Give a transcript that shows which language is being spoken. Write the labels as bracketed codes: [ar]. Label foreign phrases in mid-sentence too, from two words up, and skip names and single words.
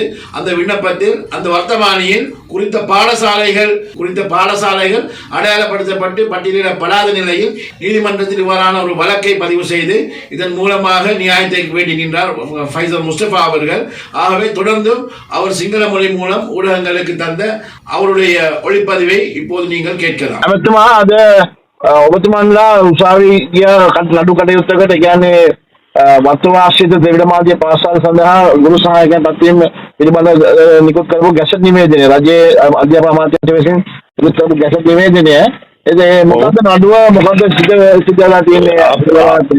[ta] அந்த விண்ணப்பத்தில் அந்த வர்த்தமானியில் குறித்த பாடசாலைகள் அடையாளப்படுத்தப்பட்டு பட்டியலிடப்படாத நிலையில் நீதிமன்றத்தில் இவ்வாறான ஒரு வழக்கை பதிவு செய்து இதன் மூலமாக நியாயத்தை வேண்டி நின்றார் ஃபைசல் முஸ்தபா அவர்கள். ஆகவே தொடர்ந்தும் அவர் சிங்கள மொழி மூலம் ஊடகங்களுக்கு தந்த அவருடைய ஒளிப்பதிவை இப்போது நீங்கள் கேட்கலாம். [si] ඔබතුමන්ලා උසාවි ගිය නඩු කටයුත්තකට කියන්නේ වර්තමානශීත ද්‍රවිඩ මාධ්‍ය පාසල් සඳහා ගුරු සහායකයන් පත්වීම පිළිබඳ නිකුත් කරපු ගැසට් නිවේදනය රජයේ අධ්‍යාපන අමාත්‍යාංශය විසින් නිකුත් කරපු ගැසට් නිවේදනය මොකද නඩුව මොකද සිදුවලා තියෙන්නේ